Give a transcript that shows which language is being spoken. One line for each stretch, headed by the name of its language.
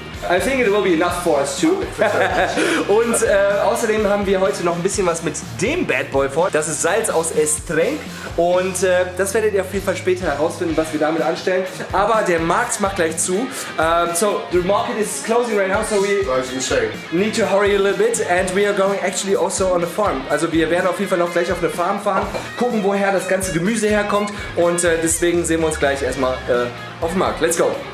English: I think it will be enough for us too.
German: Und außerdem haben wir heute noch ein bisschen was mit dem Bad Boy vor. Das ist Salz aus erste. Und das werdet ihr auf jeden Fall später herausfinden, was wir damit anstellen. Aber der Markt macht gleich zu.
English: So the market is closing right now, so we need to hurry a little bit. And we are going actually also on a farm.
German: Also wir werden auf jeden Fall noch gleich auf eine Farm fahren, gucken, woher das ganze Gemüse herkommt. Und deswegen sehen wir uns gleich erstmal auf dem Markt.
English: Let's go!